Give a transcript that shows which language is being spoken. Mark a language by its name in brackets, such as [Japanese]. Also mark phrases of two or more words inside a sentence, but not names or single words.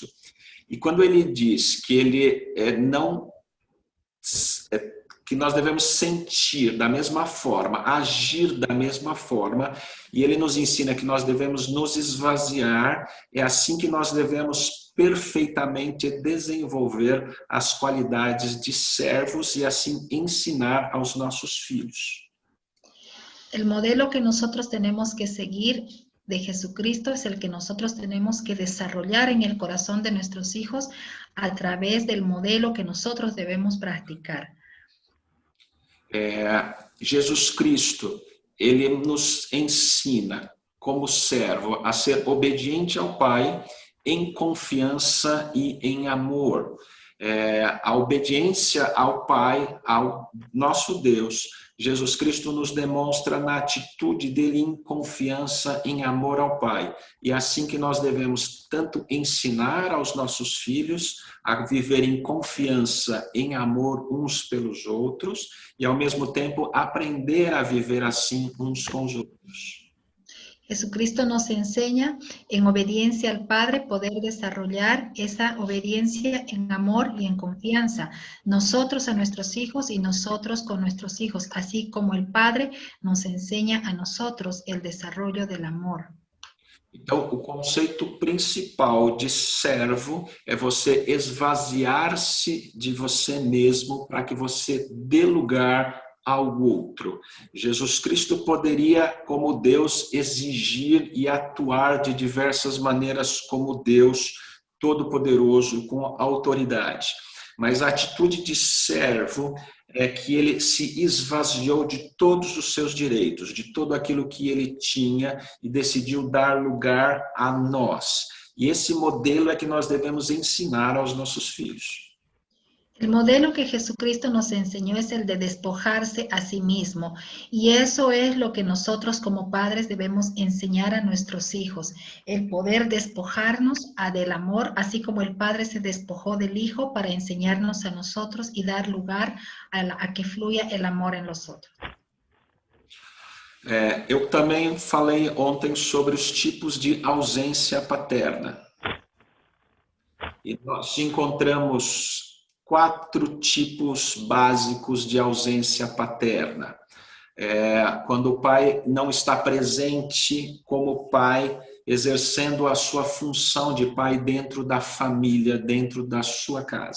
[Portuguese] E quando ele diz que ele que nós devemos sentir da mesma forma, agir da mesma forma, e ele nos ensina que nós devemos nos esvaziar, é assim que nós devemos perfeitamente desenvolver as qualidades de servos e assim ensinar aos nossos filhos. [Spanish] El modelo que nosotros tenemos que seguir de Jesucristo es el que nosotros tenemos que desarrollar en el corazón de nuestros hijos a través del modelo que nosotros debemos practicar. [Portuguese] Jesus Cristo, ele nos ensina como servo a ser obediente ao Pai em confiança e em amor. A obediência ao Pai, ao nosso Deus, Jesus Cristo nos demonstra na atitude dele em confiança, em amor ao Pai. E é assim que nós devemos tanto ensinar aos nossos filhos a viver em confiança, em amor uns pelos outros, e ao mesmo tempo aprender a viver assim uns com os outros. [Spanish] Jesucristo nos enseña en obediencia al Padre poder desarrollar esa obediencia en amor y en confianza. Nosotros a nuestros hijos y nosotros con nuestros hijos, así como el Padre nos enseña a nosotros el desarrollo del amor. [Portuguese] Então, o conceito principal de servo é você esvaziar-se de você mesmo para que você dê lugar ao outro. Jesus Cristo poderia, como Deus, exigir e atuar de diversas maneiras como Deus Todo-Poderoso, com autoridade. Mas a atitude de servo é que ele se esvaziou de todos os seus direitos, de tudo aquilo que ele tinha e decidiu dar lugar a nós. E esse modelo é que nós devemos ensinar aos nossos filhos. [Spanish] El modelo que Jesucristo nos enseñó es el de despojarse a sí mismo, y eso es lo que nosotros como padres debemos enseñar a nuestros hijos, el poder despojarnos del amor, así como el Padre se despojó del Hijo para enseñarnos a nosotros y dar lugar a que fluya el amor en los otros. [Portuguese] Eu também falei ontem sobre os tipos de ausência paterna. E nós encontramos 4 tipos básicos de ausência paterna. Quando o pai não está presente como pai, exercendo a sua função de pai dentro da família, dentro da sua casa.